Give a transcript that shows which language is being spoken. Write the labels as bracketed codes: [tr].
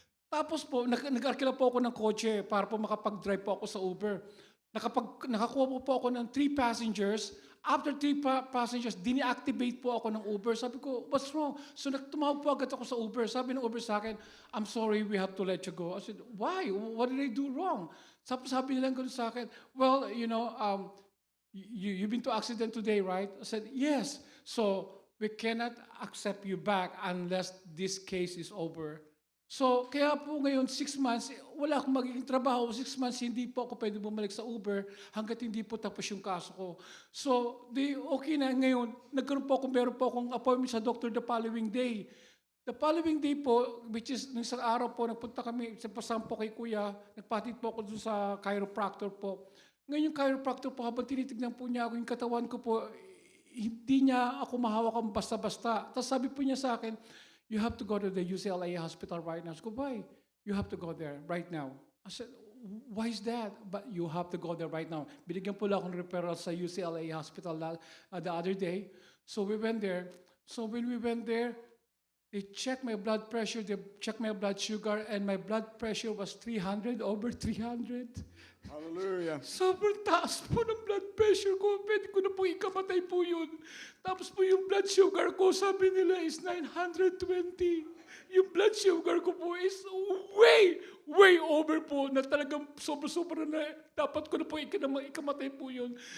[tl] Tapos po, nag-arkila po ako ng kotse para po makapag-drive po ako sa Uber. Nakakuha po ako ng 3 passengers. After 3 passengers, dini-activate po ako ng Uber. Sabi ko, [en] what's wrong? [tl] So tumawag po agad ako sa Uber. Sabi ng Uber sa akin, [en] I'm sorry, we have to let you go. I said, why? What did I do wrong? [tl] Sabi nila sa akin, [en] well, you've been to accident today, right? I said, yes. So we cannot accept you back unless this case is over. [tl] So, kaya po ngayon, 6 months, wala akong magiging trabaho. 6 months, hindi po ako pwede bumalik sa Uber hanggat hindi po tapos yung kaso ko. So, okay na ngayon. Meron po akong appointment sa doctor the following day. The following day po, which is, nung isang araw po, nagpunta kami sa pasampo kay Kuya, nagpatid po ako dun sa chiropractor po. Ngayon yung chiropractor po, habang tinitignan po niya ako, yung katawan ko po, hindi niya ako mahawakan basta-basta. Tapos sabi po niya sa akin, [en] you have to go to the UCLA hospital right now. I said, why? You have to go there right now. I said, why is that? But you have to go there right now. [tl] Binigyan po lang akong referral sa UCLA hospital the other day. [en] So we went there. So when we went there, They checked my blood pressure, they checked my blood sugar, and my blood pressure was 300 over 300. Hallelujah. [tl] Sobrang taas po ng blood pressure ko. Pwede ko na po ikamatay po yun. Tapos po yung blood sugar ko, sabi nila is 920. Yung blood sugar ko po is way over po na talagang sobra-sobra na dapat ko na po ikamatay po yun.